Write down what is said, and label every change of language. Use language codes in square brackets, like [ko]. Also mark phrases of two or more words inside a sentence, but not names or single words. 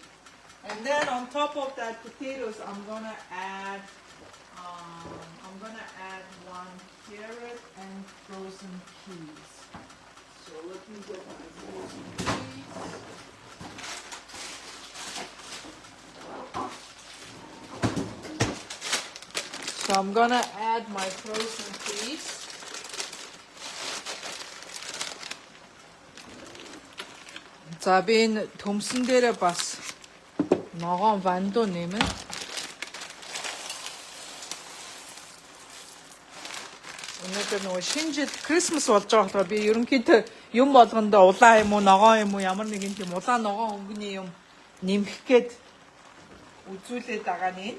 [en] And then on top of that potatoes, I'm gonna add 1 carrot and frozen peas. So let me get my frozen peas. So I'm gonna add my frozen peas. [mn] За би энэ төмсөн дээрээ бас ногоон вандуу нэмэн. Өнөөдөр нөгөө шинэ жил Christmas болж байгаа болохоор би ерөнхийдөө юм болгондоо улаан юм уу, ногоон юм уу, ямар нэгэн тийм улаан ногоон өнгөний юм нэмэх гээд үзүүлээд байгаа нь.